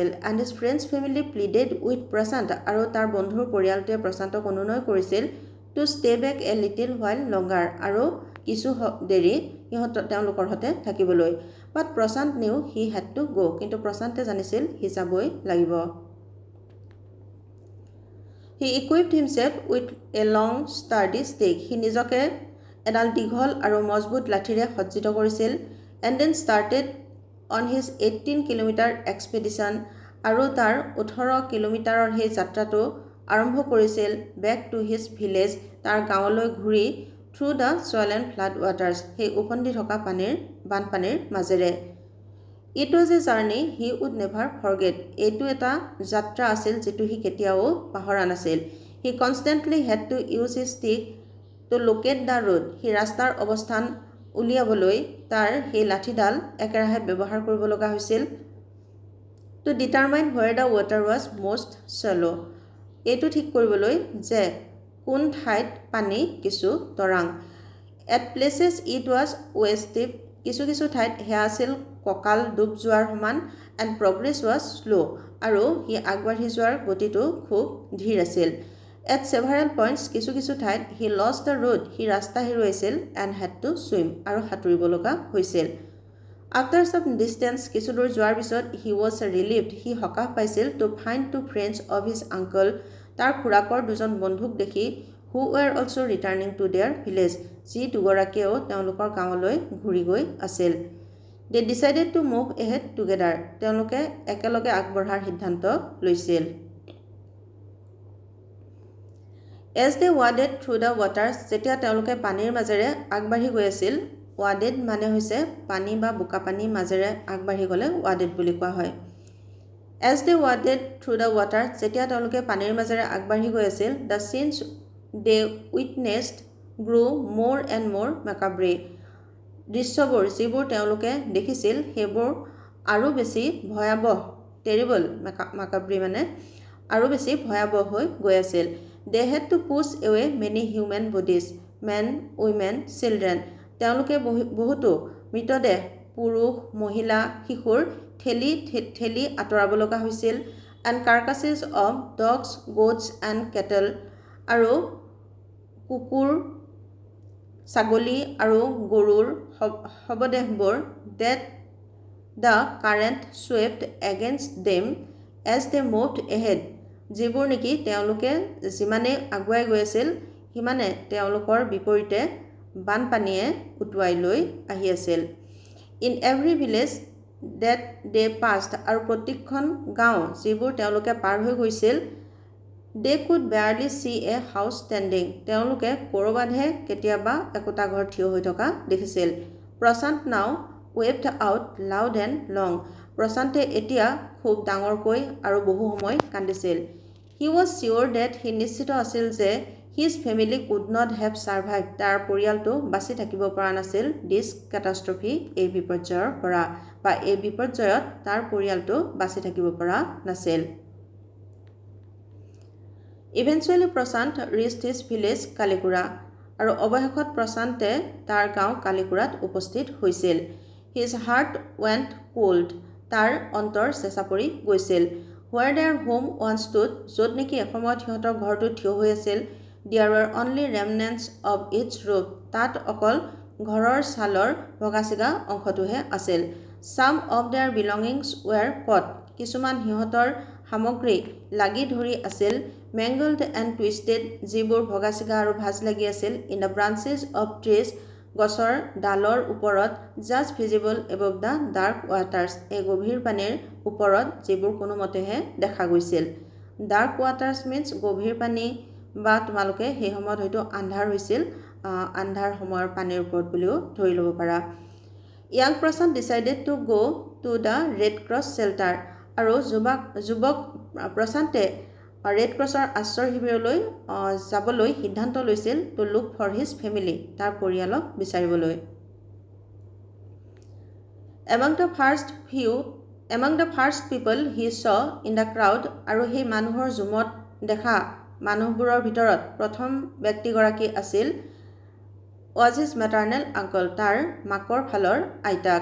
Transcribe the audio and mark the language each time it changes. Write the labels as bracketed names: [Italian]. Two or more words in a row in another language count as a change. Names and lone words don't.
[English] and his friend's family pleaded with Prashant, [Assamese] আৰু তাৰ বন্ধুৰ পৰিয়ালটোৱে প্ৰশান্তক অনুনয় কৰিছিল [English] to stay back a little while longer, [Assamese] আৰু কিছু দেৰি তেওঁলোকৰ সৈতে থাকিবলৈ। [English] but Prashant knew he had to go, [Assamese] কিন্তু প্ৰশান্তে জানিছিল সি যাবই লাগিব। [English] he equipped himself with a long sturdy stick, [Assamese] সি নিজকে এডাল দীঘল আৰু মজবুত লাঠিৰে সজ্জিত কৰিছিল। [English] and then started on his 18 kilometer expedition, [Assamese] আৰু তাৰ 18 কিলোমিটাৰৰ সেই যাত্ৰাটো আৰম্ভ কৰিছিল [English] back to his village, [Assamese] তাৰ গাঁৱলৈ ঘূৰি, [English] through the swirl and flood waters, [Assamese] সেই উফন্দি থকা বানপানীৰ মাজেৰে। [English] it was a journey he would never forget, [Assamese] এইটো এটা যাত্ৰা আছিল যিটো সি কেতিয়াও পাহৰা নাছিল। [English] He constantly had to use his stick to locate the road. [Assamese] সি ৰাস্তাৰ অৱস্থান উলিয়াবলৈ তাৰ সেই লাঠিডাল একেৰাহে ব্যৱহাৰ কৰিব লগা হৈছিল। [English] To determine where the water was most shallow. [Assamese] এইটো ঠিক কৰিবলৈ যে কোন ঠাইত পানী কিছু তৰাং। [English] At places it was waist deep. [Assamese] কিছু ঠাইত সেয়া আছিল কঁকাল ডুব যোৱাৰ সমান [English] and progress was slow. [Assamese] আৰু সি আগবাঢ়ি যোৱাৰ গতিটো খুব ধীৰ আছিল। [English] At several points [Assamese] কিছু ঠাইত [English] he lost the road. [Assamese] সি ৰাস্তা হেৰুৱাইছিল [English] and had to swim. [Assamese] আৰু সাঁতুৰিব লগা হৈছিল। [English] After some distance [Assamese] কিছু দূৰ যোৱাৰ পিছত [English] he was relieved. [Assamese] সি সকাহ পাইছিল [English] to find two friends of his uncle. [Assamese] তাৰ খুৰাকৰ দুজন বন্ধুক দেখি [English] who were also returning to their village. [Assamese] যি দুগৰাকীয়েও তেওঁলোকৰ গাঁৱলৈ ঘূৰি গৈ আছিল। [English] They decided to move ahead together. [Assamese] তেওঁলোকে একেলগে আগবঢ়াৰ সিদ্ধান্ত লৈছিল। [English] As they waded through the waters, [Assamese] যেতিয়া তেওঁলোকে পানীৰ মাজেৰে আগবাঢ়ি গৈ আছিল, waded মানে হৈছে পানী বা বোকা পানীৰ মাজেৰে আগবাঢ়ি গ'লে waded বুলি কোৱা হয়। [English] As they waded through the waters, [Assamese] যেতিয়া তেওঁলোকে পানীৰ মাজেৰে আগবাঢ়ি গৈ আছিল, [English] the scenes they witnessed grew more and more macabre. [Assamese] দৃশ্যবোৰ যিবোৰ তেওঁলোকে দেখিছিল সেইবোৰ আৰু বেছি ভয়াৱহ, টেৰিবল macabre মানে আৰু বেছি ভয়াৱহ হৈ গৈ আছিল। [English] They had to push away many human bodies, men, women, children. [Assamese] তেওঁলোকে বহুতো মৃতদেহ পুৰুষ, মহিলা, শিশুৰ ঠেলি আঁতৰাব লগা হৈছিল। [English] And carcasses of dogs, goats and cattle. [Assamese] আৰু কুকুৰ, ছাগলী আৰু গৰুৰ শৱদেহবোৰ [English] that the current swept against them as they moved ahead. [Assamese] যিবোৰ নেকি তেওঁলোকে যিমানে আগুৱাই গৈ আছিল সিমানে তেওঁলোকৰ বিপৰীতে বানপানীয়ে উটুৱাই লৈ আহি আছিল। [English] In every village that they passed, [Assamese] আৰু প্ৰত্যেকখন গাঁও যিবোৰ তেওঁলোকে পাৰ হৈ গৈছিল, [English] they could barely see a house standing. [Assamese] তেওঁলোকে ক'ৰবাতহে কেতিয়াবা একোটা ঘৰ থিয় হৈ থকা দেখিছিল। [English] Prashant now wept out loud and long. [Assamese] প্ৰশান্তে এতিয়া খুব ডাঙৰকৈ আৰু বহু সময় কান্দিছিল। [English] He was sure that [Assamese] সি নিশ্চিত আছিল যে [English] his family could not have survived. [Assamese] তাৰ পৰিয়ালটো বাচি থাকিব পৰা নাছিল [English] this catastrophe, [Assamese] এই বিপৰ্যয়ৰ পৰা, বা এই বিপৰ্যয়ত তাৰ পৰিয়ালটো বাচি থাকিব পৰা নাছিল। [English] Eventually Prashant reached his village Kalikura. [Assamese] আৰু অৱশেষত প্ৰশান্তে তাৰ গাঁও কালিকুৰাত উপস্থিত হৈছিল। [English] His heart went cold. [Assamese] তাৰ অন্তৰ চেঁচা পৰি গৈছিল। [English] Where their home once stood, [Assamese] য'ত নেকি এসময়ত সিহঁতৰ ঘৰটো থিয় হৈ আছিল, [English] there were only remnants of its roof. [Assamese] তাত অকল ঘৰৰ ছালৰ ভগাচিগা অংশটোহে আছিল। [English] Some of their belongings were caught. [Assamese] কিছুমান সিহঁতৰ সামগ্ৰী লাগি ধৰি আছিল, [English] mangled and twisted, [Assamese] যিবোৰ ভগাচিগা আৰু ভাজ লাগি আছিল, [English] in the branches of trees, [Assamese] গছৰ ডালৰ ওপৰত, [English] just visible above the dark waters, [Assamese] এই গভীৰ পানীৰ ওপৰত যিবোৰ কোনোমতেহে দেখা গৈছিল। [English] Dark waters means [Assamese] গভীৰ পানী, বা তোমালোকে সেই সময়ত হয়তো আন্ধাৰ হৈছিল, আন্ধাৰ সময়ৰ পানীৰ ওপৰত বুলিও ধৰি ল'ব পাৰা। [English] Young Prashant decided to go to the Red Cross shelter. [Assamese] আৰু যুৱক প্ৰশান্তে ৰেড ক্ৰছৰ আশ্ৰয় শিবিৰলৈ যাবলৈ সিদ্ধান্ত লৈছিল [English] to look for his family, [Assamese] তাৰ পৰিয়ালক বিচাৰিবলৈ। [English] Among the first people he saw in the crowd, [Assamese] আৰু সেই মানুহৰ জুমত দেখা মানুহবোৰৰ ভিতৰত প্ৰথম ব্যক্তিগৰাকী আছিল [English] was his maternal uncle, [Assamese] তাৰ মাকৰ ফালৰ আইতাক।